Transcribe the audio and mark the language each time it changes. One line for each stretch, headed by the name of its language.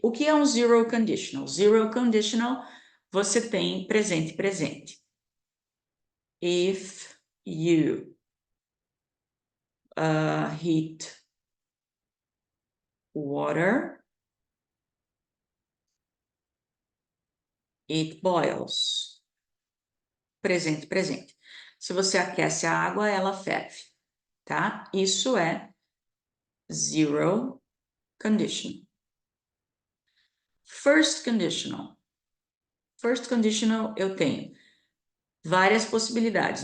Portuguese: O que é um zero conditional? Zero conditional, você tem presente presente.
English: If you heat water, it boils.
Portuguese: Presente presente. Se você aquece a água, ela ferve, tá? Isso é zero conditional. First conditional. First conditional eu tenho várias possibilidades.